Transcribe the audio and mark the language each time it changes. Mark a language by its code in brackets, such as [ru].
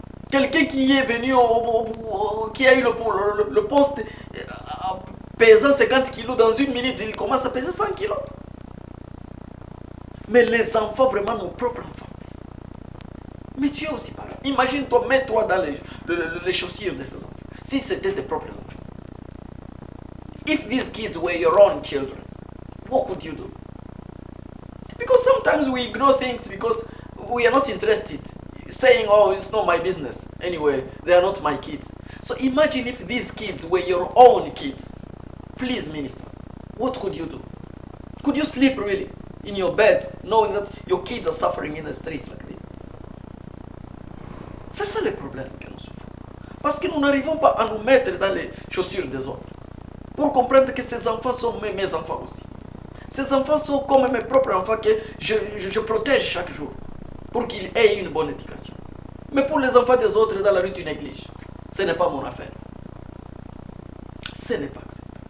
[fr] Quelqu'un qui est venu, qui a eu le poste pesant 50 kilos dans une minute, il commence à peser 100 kilos. Mais les enfants, vraiment nos propres enfants. Mais tu es aussi pareil. Imagine-toi, mets-toi dans les chaussures de ces enfants. Si c'était tes propres enfants. [en] If these kids were your own children, what could you do? Because sometimes we ignore things because we are not interested. Saying, oh, it's not my business. Anyway, they are not my kids. So imagine if these kids were your own kids. Please, ministers, what could you do? Could you sleep really in your bed knowing that your kids are suffering in the streets like this? [fr] C'est ça le problème que nous souffrons. Parce que nous n'arrivons pas à nous mettre dans les chaussures des autres. Pour comprendre que ces enfants sont mes enfants aussi. Ces enfants sont comme mes propres enfants que je protège chaque jour. Pour qu'ils aient une bonne éducation. Mais pour les enfants des autres dans la rue, tu négliges. Ce n'est pas mon affaire. Ce n'est pas acceptable.